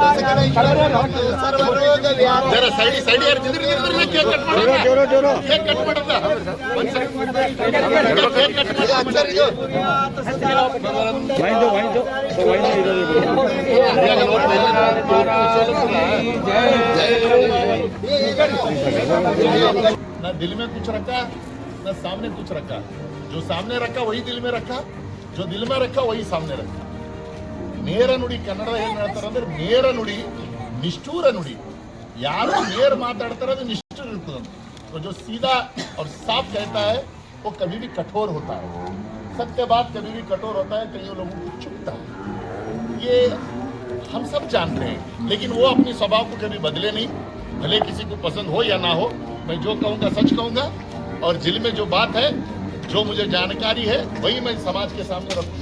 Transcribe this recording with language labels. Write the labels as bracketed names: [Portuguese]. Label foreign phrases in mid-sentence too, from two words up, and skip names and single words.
[Hindi] जरा साइड यार, केक कट पड़ता ना दिल में कुछ रखा ना सामने कुछ रखा। जो सामने रखा वही दिल में रखा, जो दिल में रखा वही सामने रखा। [Kannada] ನೇರ ನುಡಿ ಕನ್ನಡ ಏನು ಹೇಳ್ತಾರೆ ಅಂದ್ರೆ ನೇರ ನುಡಿ, ನಿಷ್ಠುರ ನುಡಿ। ಯಾರು ನೇರ ಮಾತಾಡ್ತಾರೆ ಅದು निष्ठुर ಇರ್ತದೆ। [Hindi] तो जो सीधा और साफ कहता है वो कभी भी कठोर होता है। सत्य बात कभी भी कठोर होता है, कई लोगों को चुभता है। ये हम सब जानते हैं, लेकिन वो अपनी स्वभाव को कभी बदले नहीं। भले किसी को पसंद हो या ना हो, मैं जो कहूँगा सच कहूँगा और दिल में जो बात है, जो मुझे जानकारी है, वही मैं समाज के सामने रखूँगा।